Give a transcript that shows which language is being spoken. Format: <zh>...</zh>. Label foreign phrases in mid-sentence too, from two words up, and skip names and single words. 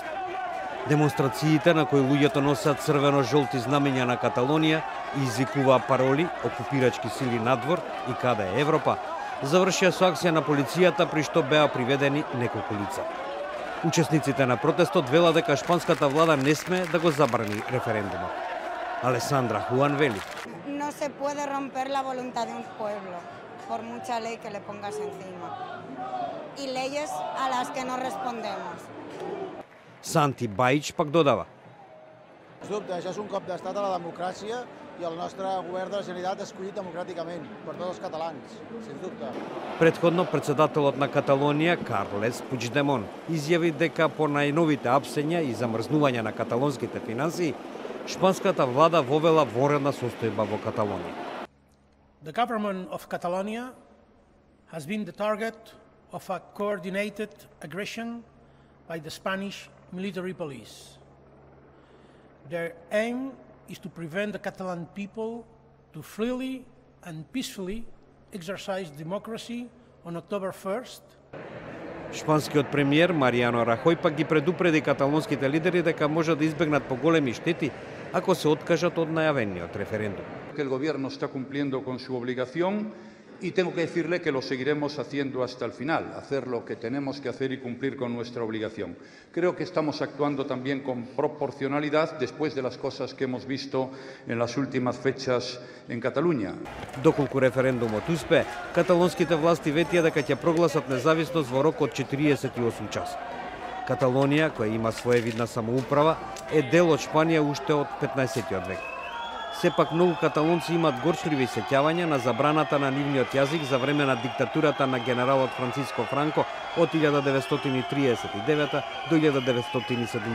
<mk>Демонстрациите на кои луѓето носеат црвено-жолти знамења на Каталонија и извикуваа пароли окупирачки сили надвор и каде е Европа, завршија со акција на полицијата при што беа приведени неколку лица. Учесниците на протестот велат дека шпанската влада не смее да го забрани референдумот. Алесандра Хуан вели:</mk> <es>No se puede romper la voluntad de un pueblo por mucha ley que le pongas encima y leyes a las que no respondemos.</es> <mk>Санти Баич пак додава:</mk> <ca>Dubte, això és un cop d'estat a la democràcia i el nostre govern de la Generalitat escollit democràticament per tots els catalans, sens dubte.</ca> <mk>Предходно председателот на Каталонија Карлес Пучдемон изјави дека по најновите апсења и замрзнување на каталонските финансии, шпанската влада вовела воредна состојба во Каталонија.</mk> <en>The government of Catalonia has been the target of a coordinated aggression by the Spanish military police. Their aim is to prevent the Catalan people to freely and peacefully exercise democracy on October 1st.</en> <mk>Шпанскиот премиер Маријано Рахој пак ги предупреди каталонските лидери дека може да избегнат поголеми штети ако се откажат од најавениот референдум.</mk> <es>El gobierno está cumpliendo con su obligación y tengo que decirle que lo seguiremos haciendo hasta el final, hacer lo que tenemos que hacer y cumplir con nuestra obligación. Creo que estamos actuando también con proporcionalidad después de las cosas que hemos visto en las últimas fechas en Cataluña.</es> <mk>Доколку референдумот успее, каталонските власти ветија дека ќе прогласат независност во рок од 48 часа. Каталонија, која има своевидна самоуправа, е дел од Шпанија уште од 15-тиот век. Сепак многу каталонци имаат горчливи сеќавања на забраната на нивниот јазик за време на диктатурата на генералот Франциско Франко од 1939 до 1975 година.</mk>